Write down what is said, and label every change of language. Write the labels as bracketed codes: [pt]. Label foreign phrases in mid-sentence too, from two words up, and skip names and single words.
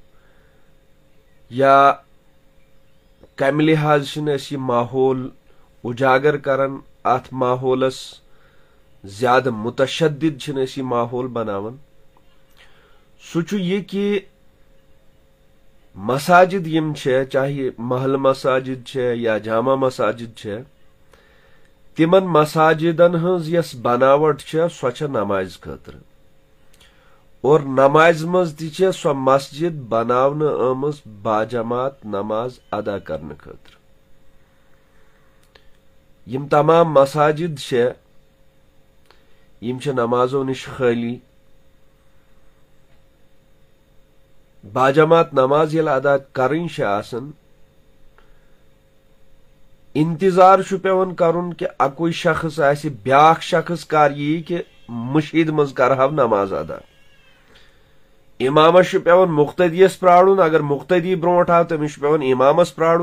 [ks] یا کمہ لحاظ یہ ماحول اجاگر کران ات ماحولس زیادہ متشدد یہ ماحول بناون سہ یہ کہ مساجد یم چاہے محل مساجد یا جامع مساجد تمن مساجدن ہز یس بناوٹ سو نماز خاطر اور نماز مز تہ سو مسجد بناون آمز باجماعت نماز ادا کرنے خاطر یم تمام مساجد یم نمازو نش خالی باجماعت نماز یل ادا کرن آسن انتظار پیوان کرن کہ اکوئی شخص آسہ بیاکھ شخص کر یہ کہ مشید مز کرہو نماز ادا امامس پیوان مقتدیس پرارن اگر مقتدی برونٹ آو تمس پیوان امامس پرارن